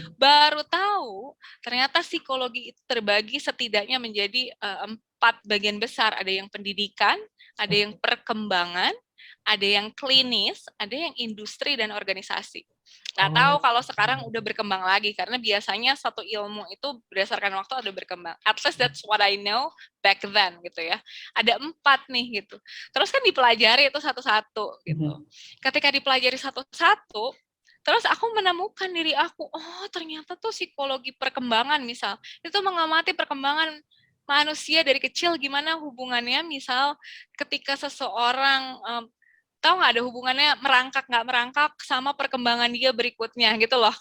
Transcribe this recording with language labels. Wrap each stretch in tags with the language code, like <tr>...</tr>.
<id>Baru tahu ternyata psikologi itu terbagi setidaknya menjadi 4 bagian besar. Ada yang pendidikan, ada yang perkembangan, ada yang klinis, ada yang industri dan organisasi. Nggak tahu kalau sekarang udah berkembang lagi, karena biasanya satu ilmu itu berdasarkan waktu ada berkembang.</id> <en>At least that's what I know back then gitu ya.</en> <id>Ada 4 nih gitu. Terus kan dipelajari itu satu-satu gitu. Ketika dipelajari satu-satu, terus aku menemukan diri aku, oh ternyata tuh psikologi perkembangan misal, itu mengamati perkembangan manusia dari kecil, gimana hubungannya misal ketika seseorang tahu nggak ada hubungannya merangkak nggak merangkak sama perkembangan dia berikutnya gitu loh.</id>